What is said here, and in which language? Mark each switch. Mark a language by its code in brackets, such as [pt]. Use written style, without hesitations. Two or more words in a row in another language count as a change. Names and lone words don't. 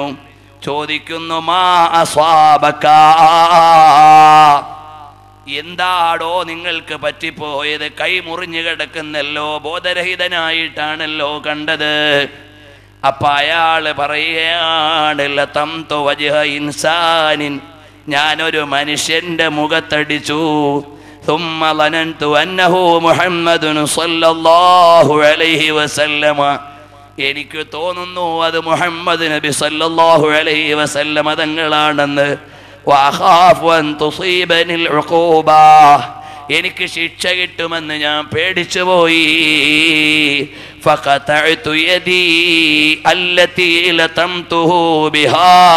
[ml] ചോദിക്കുന്നു, [ar] ما أصابك, [ml] എന്താടോ നിങ്ങൾക്ക് പറ്റിപ്പോയത്? കൈ മുറിഞ്ഞു കിടക്കുന്നല്ലോ, ബോധരഹിതനായിട്ടാണല്ലോ കണ്ടത്. അപ്പൊ അയാള് പറയുകയാണ്, [ar] لطمت وجه إنسان, [ml] ഞാനൊരു മനുഷ്യന്റെ മുഖത്തടിച്ചു. [ar] ثم ظننت أنه محمد صلى الله عليه وسلم. [ml] എനിക്ക് തോന്നുന്നു അത് മുഹമ്മദ് നബി [ar] صلى الله عليه وسلم [ml] തങ്ങളാണെന്ന്. [ar] وأخاف أن تصيبني العقوبة, [ml] എനിക്ക് ശിക്ഷ കിട്ടുമെന്ന് ഞാൻ പേടിച്ചു പോയി. [ar] فقطعت يدي التي لطمته بها.